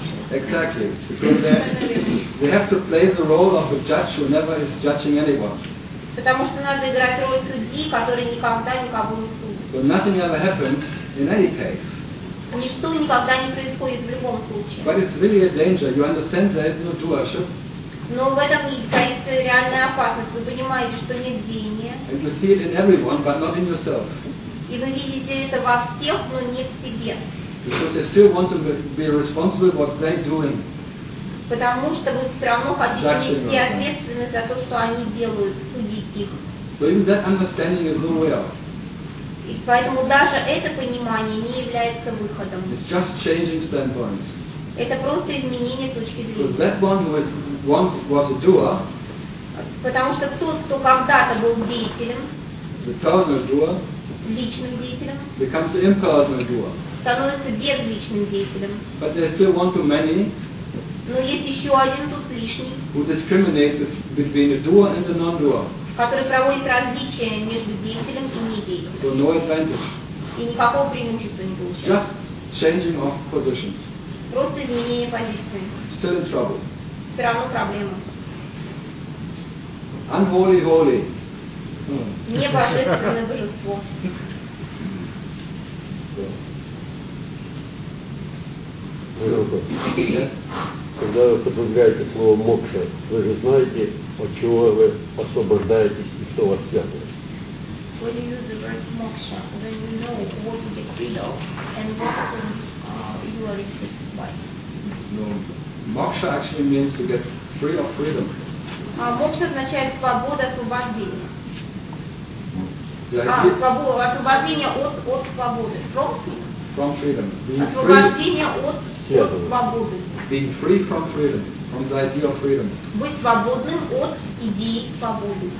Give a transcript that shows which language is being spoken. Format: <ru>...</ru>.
<en>Exactly, because they have to play the role of a judge who never is judging anyone.</en> <ru>Потому что надо играть роль судьи, который никогда никого не судит.</ru> <en>But nothing ever happened in any case.</en> <ru>Ничто никогда не происходит в любом случае.</ru> <en>But it's really a danger. You understand there is no doership.</en> <ru>Но в этом есть реальная опасность. Вы понимаете, что нет деяния.</ru> <en>And you see it in everyone, but not in yourself.</en> <ru>И вы видите это во всех, но не в себе.</ru> <en>Because they still want to be responsible for what they're doing.</en> <ru>Потому что вы все равно хотите нести ответственность за то, что они делают, судить их.</ru> <en>So even that understanding is no way out.</en> <ru>И поэтому даже это понимание не является выходом.</ru> <en>It's just changing standpoints.</en> <ru>Это просто изменение точки зрения.</ru> <en>Because that one was once was a doer.</en> <ru>Потому что тот, кто когда-то был деятелем.</ru> <en>The personal doer.</en> <ru>Личным деятелем.</ru> <en>Becomes an impersonal doer.</en> <ru>Становится безличным деятелем.</ru> <en>But there's still one too many.</en> <ru>Но есть еще один тут лишний.</ru> <en>Who discriminate between a doer and a non-doer.</en> <ru>Который проводит различия между деятелем и недеятелем.</ru> <en>So no advantage.</en> <ru>И никакого преимущества не получает.</ru> <en>Just changing of positions.</en> <ru>Просто изменение позиции.</ru> <en>Still in trouble.</en> <ru>Все равно проблема.</ru> <en>Unholy, holy.</en> <ru>Не божественное божество. Когда вы употребляете слово мокша, вы же знаете, от чего вы освобождаетесь и что вас связывает.</ru> <en>When you use the word мокша, then you know what you get rid of and what you are restricted by. No. Мокша actually means to get free of freedom.</en> <ru>Мокша означает свобода, освобождение. Освобождение от свободы.</ru> <en>From freedom.</en> <ru>Освобождение от свободы.</ru> <en>Being free from freedom, from the idea of freedom.</en> <ru>Быть свободным от идеи свободы.</ru>